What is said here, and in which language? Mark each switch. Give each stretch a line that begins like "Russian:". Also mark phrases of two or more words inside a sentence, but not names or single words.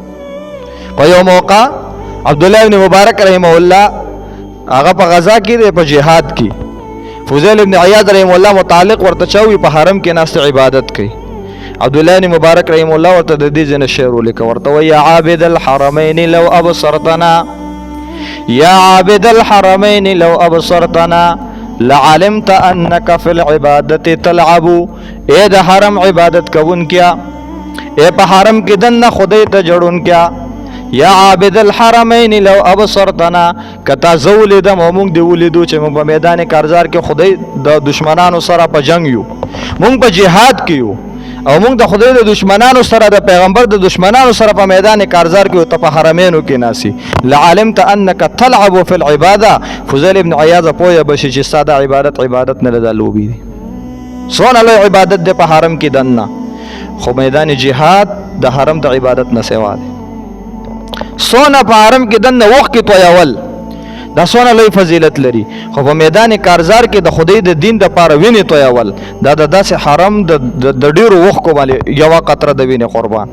Pashto: په یو موقع عبدالله ابن مبارک رحمه الله هغه په غزا کې دی، په جهاد کې. فضیل ابن عیاض رحمه الله متعلق ورته چاوي په حرم کې ناست عبادت کوي. عبدالله ابن مبارک رحمه الله ورته د دې ځینې شعر ولیکه، ورته وایي
Arabic: یا عابد الحرمین لو ابصرتنا، یا عابد الحرمین لو ابصرتنا لعلمت انك في العبادة تلعب.
Pashto: اے د حرم عبادت کوون کیا، اے په حرم کې دنه خدای ته جوړون کیا.
Arabic: یا عابد الحرمین لو ابصرتنا،
Pashto: کتا زولیدم او مونږ دی ولیدو چې مونږ په میدان کارزار کې خدای د دشمنانو سره په جنگ یو، مونږ په جهاد کې یو او مونږ د خدای د دشمنانو سره د پیغمبر د دشمنانو سره په میدان کارزار کې او ته په حرمینو کې ناسي.
Arabic: لعلمت انك تلعب في العباده.
Pashto: فضیل ابن عیاض پوهه بشي چې ساده عبادت نه ده، لوبي دي. څونه لوی عبادت دی په حرم کې دننه، خو میدان جهاد د حرم د عبادت نه سوا دی. څونه په حرم کې دننه وخت کې تویول دا څونه لوی فضیلت لري، خو په میدان کارزار کې د خدای د دین دپاره وینې تویول دا د داسې حرم د ډېرو وښکو باندې یوه قطره د وینې قربان.